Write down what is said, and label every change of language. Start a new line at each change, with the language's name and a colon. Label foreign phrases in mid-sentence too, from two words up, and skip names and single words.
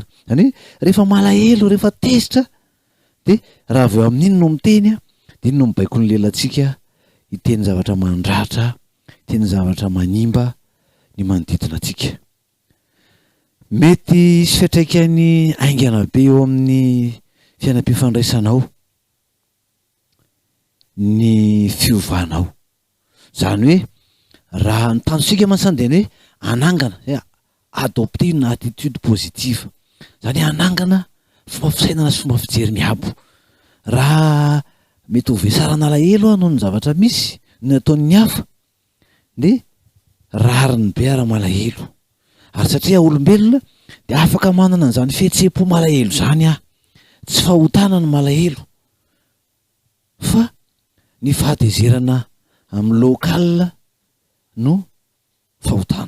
Malagasy: Zany hoe rehefa malahelo rehefa tezitra de raha avy eo amin'iny no miteny de iny no mibaiko ny lelantsika hiteny zavatra mandratra, hiteny zavatra manimba ny manodidina atsika. Mety isy fiatraikany aingana be eo amin'ny fiainam-pifandraisanao ny fiovanao. Zany hoe raha ny tanjosika mansany de ny hoe anangana
French: adopter une attitude positive,
Malagasy: zany anangana fomba fisainana sy fomba fijery miabo. Raha mety ho vesarana alahelo noho ny zavatra misy ny ataon'ny hafa de rariny be ara malahelo, ary satria olombelona de afaka manana an'izany fihetseham-po malahelo zany tsy fahotana ny malahelo fa ny fahatezerana amin'ny local no fahotana.